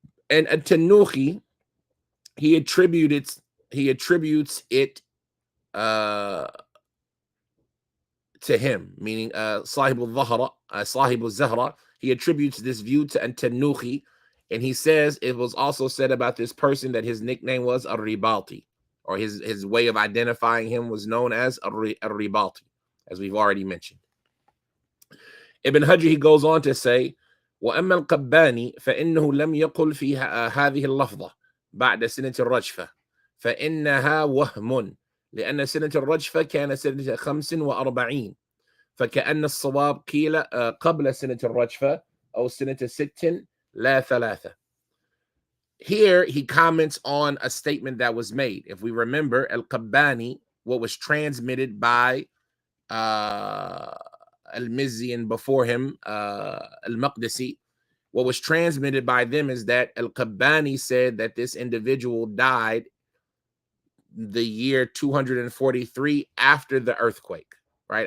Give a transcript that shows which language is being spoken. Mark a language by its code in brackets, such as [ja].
[en] And At-Tanuhi, he attributes it to him, meaning Sahib al-Zahra, he attributes this view to At-Tanuhi, and he says it was also said about this person that his nickname was Ar-Ribati, or his way of identifying him was known as Ar-Ribati, as we've already mentioned. Ibn Hajar, he goes on to say, [ar] وأما القباني فإنه لم يقل في هذه اللفظة بعد سنة الرجفة فإنها وهم لأن سنة الرجفة كان سنة 45 فكأن الصواب قيل قبل سنة الرجفة أو سنة 6 لا 3. [en] Here he comments on a statement that was made. If we remember, Al-Qabbani, what was transmitted by Al-Mizzi and before him, Al-Maqdisi, what was transmitted by them is that Al-Qabbani said that this individual died the year 243 after the earthquake, right?